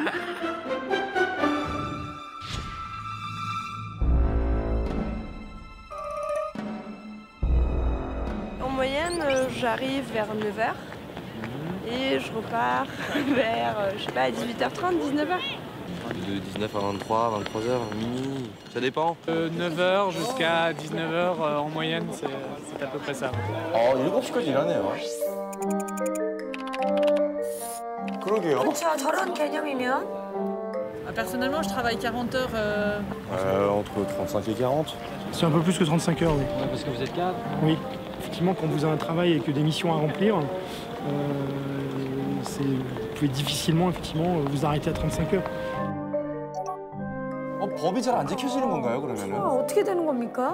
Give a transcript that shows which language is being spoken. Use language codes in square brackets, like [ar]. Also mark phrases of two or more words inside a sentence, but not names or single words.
[fr] En moyenne, j'arrive vers 9 h et je repars vers, je sais pas, 18h30, 19 h. De 19 à 23, 23 h, minuit, ça dépend. 9 h jusqu'à 19 h en moyenne, c'est à peu près ça. [ko] 7시까지 일하네요. 그러게요. 그렇죠. 저런 개념이면. [fr] Personnellement, je travaille 40 heures. Entre 35 et 40. C'est un peu plus que 35 heures, oui. Ouais, parce que vous êtes cadre. Oui. Effectivement, quand vous avez un travail et que des missions à remplir, vous pouvez difficilement effectivement, vous arrêter à 35 heures. [ko] 법이 잘 안 지켜지는 건가요, 그러면은? 어떻게 되는 겁니까?